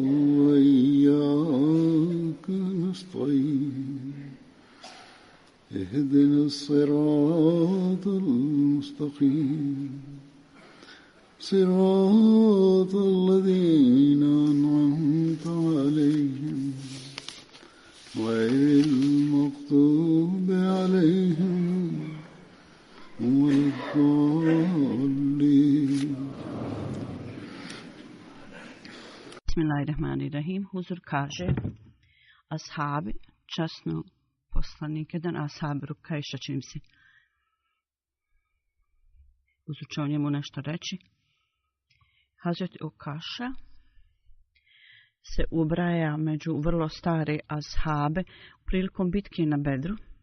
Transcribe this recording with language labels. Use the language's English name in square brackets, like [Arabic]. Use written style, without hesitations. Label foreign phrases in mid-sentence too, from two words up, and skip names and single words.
[Arabic] وإياك نستعين اهدنا الصراط المستقيم صراط الذين أنعمت عليهم غير المغضوب عليهم ولا الضالين. Bismillahirrahmanirrahim. [Bosnian] Huzur kaže, ashabi, časno poslanik, jedan ashab Rukajša, čini mi se. Huzur će o njemu nešto reći. Hazret Ukaša se ubraja među vrlo stare ashabe prilikom bitke na Bedru.